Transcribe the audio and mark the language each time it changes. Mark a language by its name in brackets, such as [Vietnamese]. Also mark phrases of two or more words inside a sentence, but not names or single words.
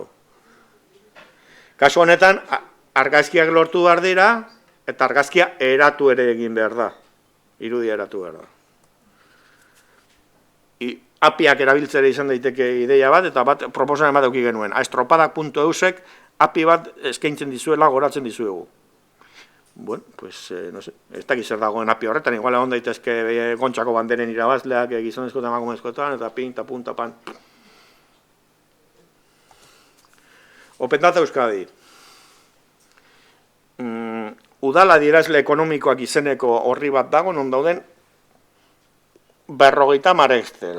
[Basque] Kasu honetan, argazkiak lortu behar dira, eta argazkia eratu ere egin behar da. Irudia eratu behar da. Apiak erabiltzera izan daiteke ideia bat, eta bat proposamen bat eduki genuen. Estropadak.eusek api bat eskaintzen dizuela goratzen dizuegu. [Spanish] Bueno, pues, no sé, [Basque] ez dakit zer dagoen api horretan, igual egon daitezke Gontxako banderen irabazleak, gizonezko eta emakumezkoetan, eta pinta, punta, pan. Open Data Euskadi. Udala adierazle ekonomikoak izeneko horri bat dago, non dauden 50 Excel.